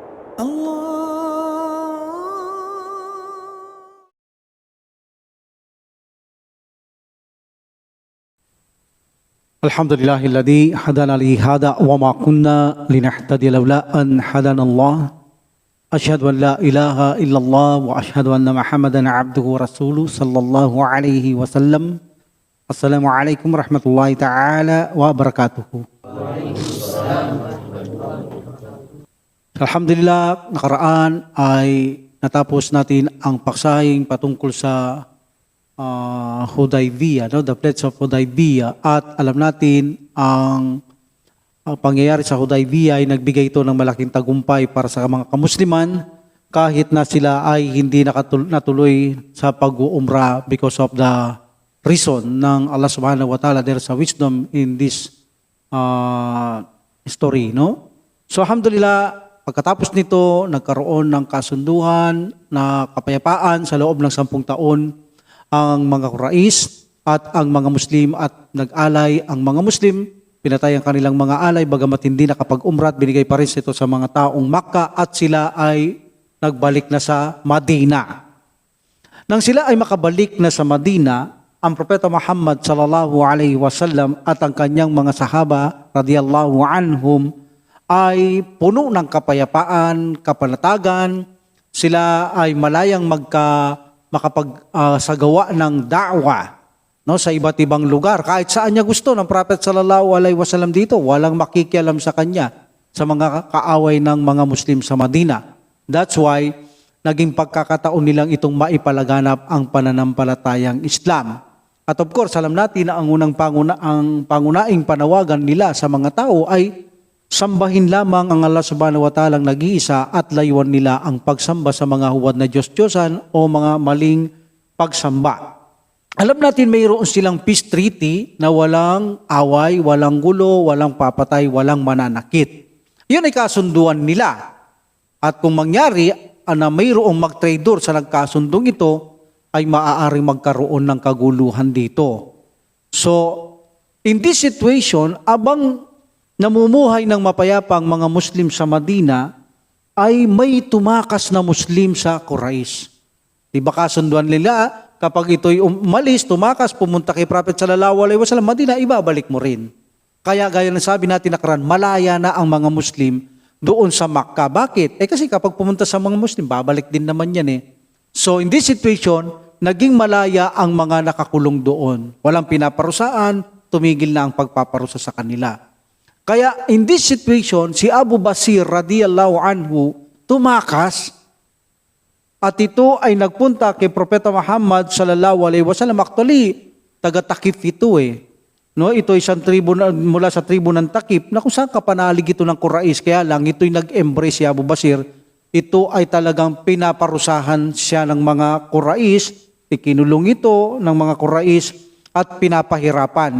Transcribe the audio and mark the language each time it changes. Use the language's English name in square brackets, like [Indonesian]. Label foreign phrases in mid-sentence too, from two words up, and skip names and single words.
[Arabic] الحمد لله الذي هدانا لهذا وما كنا لنهتدي لولا أن هدانا الله. أشهد أن لا إله إلا الله وأشهد أن محمدا عبده ورسوله صلى الله عليه وسلم. السلام عليكم ورحمة الله تعالى وبركاته. [Filipino] Alhamdulillah, nakaraan ay natapos natin ang paksahing patungkol sa Hudaybiyah, [English] the Pledge of Hudaybiyah, [Filipino] at alam natin ang pangyayari sa Hudaybiyah ay nagbigay ito ng malaking tagumpay para sa mga kamusliman kahit na sila ay hindi natuloy sa pag-uumra [English] because of the reason [Filipino] ng Allah [Arabic] سبحانه وتعالى. [English] There's a wisdom in this story, no? [Filipino] So alhamdulillah, pagkatapos nito, nagkaroon ng kasunduan na kapayapaan sa loob ng 10 taon ang mga Quraysh at ang mga Muslim, at nag-alay ang mga Muslim, pinatay ang kanilang mga alay bagamat hindi nakapag-umrat, binigay pa rin ito sa mga taong Makkah at sila ay nagbalik na sa Madina. Nang sila ay makabalik na sa Madina, ang Propeta Muhammad [Arabic] صلى الله عليه وسلم [Filipino] at ang kanyang mga sahaba [Arabic] رضي الله عنهم [Filipino] ay puno ng kapayapaan, kapanatagan. Sila ay malayang makapagsagawa ng da'wa, no, sa iba't ibang lugar. Kahit saan niya gusto ng Prophet [Arabic] صلى الله عليه وسلم [Filipino] dito, walang makikialam sa kanya sa mga kaaway ng mga Muslim sa Madina. [English] That's why [Filipino] naging pagkakataon nilang itong maipalaganap ang pananampalatayang Islam. At [English] of course, [Filipino] alam natin na ang pangunaing panawagan nila sa mga tao ay sambahin lamang ang Allah [Arabic] سبحانه وتعالى [Filipino] nag-iisa at layuan nila ang pagsamba sa mga huwad na Diyos-Diyosan o mga maling pagsamba. Alam natin mayroon silang [English] peace treaty [Filipino] na walang away, walang gulo, walang papatay, walang mananakit. Yun ay kasunduan nila. At kung mangyari na mayroong mag-traitor sa nagkasundong ito, ay maaaring magkaroon ng kaguluhan dito. [English] So, in this situation, [Filipino] abang namumuhay ng mapayapa ang mga Muslim sa Madina, ay may tumakas na Muslim sa Quraysh. Diba kasunduan nila, kapag ito'y umalis, tumakas, pumunta kay Prophet [Arabic] صلى الله عليه وسلم, [Filipino] Madina, ibabalik mo rin. Kaya gaya ng sabi natin nakaraan, malaya na ang mga Muslim doon sa Makkah. Bakit? Kasi kapag pumunta sa mga Muslim, babalik din naman yan . [English] So in this situation, [Filipino] naging malaya ang mga nakakulong doon. Walang pinaparusaan, tumigil na ang pagpaparusa sa kanila. [English] Kaya in this situation, [Filipino] si Abu Basir [Arabic] رضي الله عنه [Filipino] tumakas at ito ay nagpunta kay Propeta Muhammad [Arabic] صلى الله عليه وسلم. [Filipino] Actually, taga-Takif ito . No, ito ay isang tribo mula sa tribo ng Takif na kung saan kapanalig ito ng Quraysh. Kaya lang ito'y nag-embrace si Abu Basir. Ito ay talagang pinaparusahan siya ng mga Quraysh, ikinulong ito ng mga Quraysh at pinapahirapan.